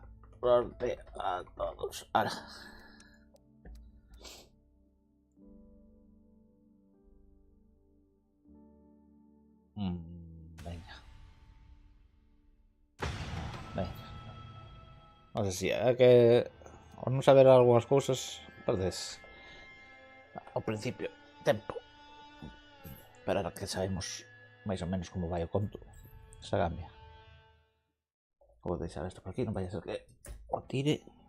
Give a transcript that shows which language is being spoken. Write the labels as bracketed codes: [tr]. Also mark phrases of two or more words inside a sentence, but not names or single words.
[es] Suerte a todos. Ahora. Venga. Venga. No sé si hay que... [gl] O non saber algunhas cousas, perdes ao principio tempo. [es] Pero ahora que sabemos [gl] máis ou menos como vai o conto, esa cambia. Vou deixar isto por aquí, non vai a ser que o tire.